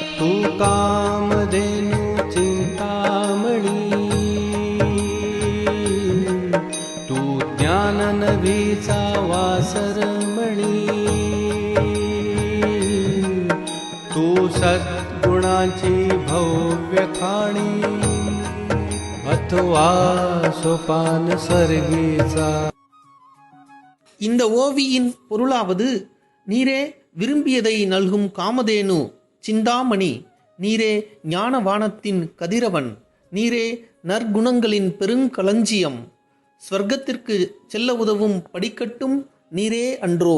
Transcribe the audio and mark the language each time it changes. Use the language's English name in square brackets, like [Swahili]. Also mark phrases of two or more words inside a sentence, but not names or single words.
[Marathi] तू कामधेनु चिंतामणी, तू ज्ञान नभीचा वासरमणी, तू सद्गुणाची भव्य खाणी, अथवा सोपान सर्गीचा. [Tamil] இந்த ஓவியின் பொருளாவது, நீரே விரும்பியதை நல்கும் காமதேனு சிந்தாமணி, நீரே ஞானவானத்தின் கதிரவன், நீரே நற்குணங்களின் பெருங்களஞ்சியம், ஸ்வர்க்கத்திற்கு செல்ல உதவும் படிக்கட்டும் நீரே அன்றோ.